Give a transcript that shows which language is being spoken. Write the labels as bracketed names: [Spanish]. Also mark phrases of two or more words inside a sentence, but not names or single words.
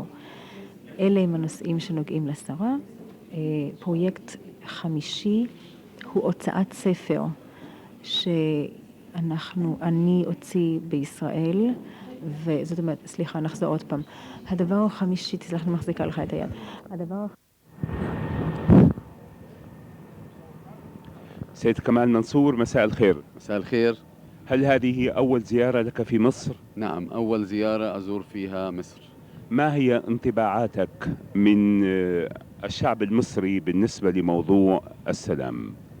[Hebrew] אלה הם הנושאים שנוגעים לשרה. פרויקט חמישי הוא הוצאת ספר אני אוציא בישראל, וזאת אומרת, נחזור עוד פעם. הדבר החמישי, תסלח לי, מחזיקה לך את היד. [Arabic] سيد كمال منصور، مساء الخير. مساء الخير. هل هذه هي أول زيارة لك في مصر؟ نعم، أول زيارة أزور فيها مصر. ما هي انطباعاتك من الشعب المصري بالنسبة لموضوع السلام؟